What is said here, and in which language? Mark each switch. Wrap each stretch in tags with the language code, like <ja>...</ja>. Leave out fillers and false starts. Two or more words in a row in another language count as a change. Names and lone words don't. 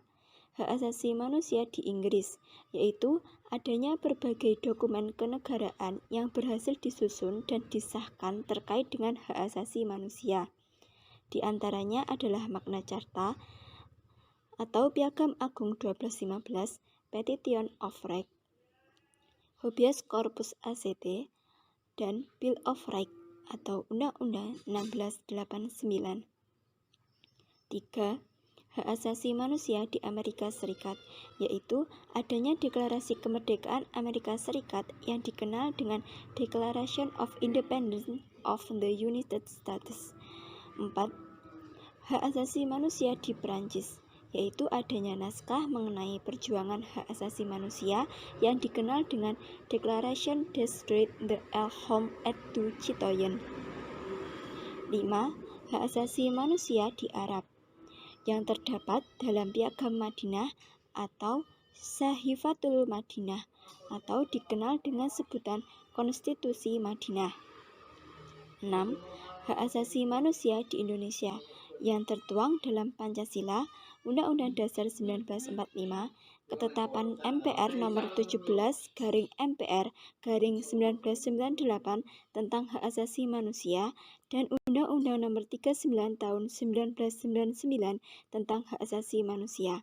<id>Hak asasi manusia di Inggris, yaitu adanya berbagai dokumen kenegaraan yang berhasil disusun dan disahkan terkait dengan hak asasi manusia. Di antaranya adalah Magna Carta atau Piagam Agung 1215, Petition of Rights, Habeas Corpus ACT, dan Bill of Rights atau Undang-Undang 1689. 3. Hak asasi manusia di Amerika Serikat, yaitu adanya Deklarasi Kemerdekaan Amerika Serikat yang dikenal dengan Declaration of Independence of the United States. 4. Hak asasi manusia di Perancis, yaitu adanya naskah mengenai perjuangan hak asasi manusia yang dikenal dengan Declaration des droits de l'homme et du citoyen. 5. Hak asasi manusia di Arab, yang terdapat dalam Piagam Madinah atau Sahifatul Madinah atau dikenal dengan sebutan Konstitusi Madinah. 6. Hak asasi manusia di Indonesia yang tertuang dalam Pancasila, Undang-Undang Dasar 1945, Ketetapan MPR nomor 17/MPR/1998 tentang hak asasi manusia dan Undang-Undang nomor 39 tahun 1999 tentang hak asasi manusia.</id>